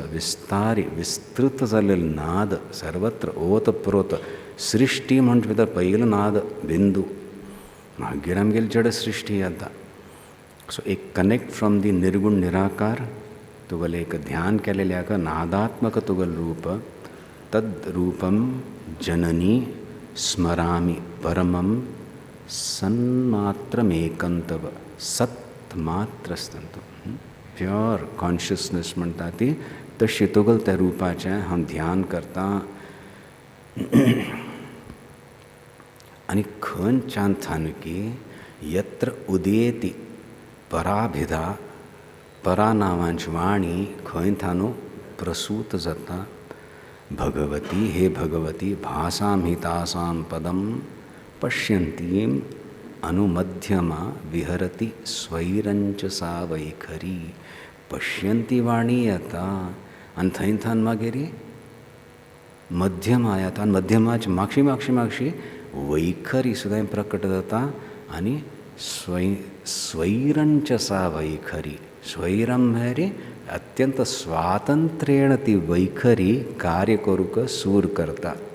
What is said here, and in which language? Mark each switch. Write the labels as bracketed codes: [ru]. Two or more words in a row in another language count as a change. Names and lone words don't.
[kok] विस्तारी विस्तृत जाल्लेलो नाद सर्वत्र ओत प्रोत. सृश्टी म्हणजे भितर पयलो नाद बिंदू. मागीर आमगेली जड सृश्टी येता. सो एक [en] connect from the [kok] निर्गुण निराकार तुगेलें एक ध्यान केलेल्याक नादात्मक तुगेलें रूप. [sa] तद्रूपम जननी स्मरामि परमं सन्मात्रमेकं तव. [kok] सत मात्र आसता [en] pure consciousness [kok] म्हणटा ती तशी तुगेल त्या रुपाचें हांव ध्यान करता. आनी खंयच्यान [sa] थानुकी यत्र उदेती पराभिधा. [kok] परा नांवांची वाणी खंय थानू प्रसूत जाता. [sa] भगवती हे भगवती भासां हितासां पदं पश्यन्तीं अनुमध्यमा विहरति स्वैरंच सा वैखरी. [kok] पश्यंती वाणी येता आनी थंयथान मागीर मध्यमा येता आनी मध्यमाची मागशी वैखरी सुद्दां प्रकट जाता. [sa] आनी स्वैरंच सा वैखरी. [kok] स्वैरं म्हळ्यार अत्यंत स्वातंत्र्येण ती वैखरी कार्य करूक सूर करता.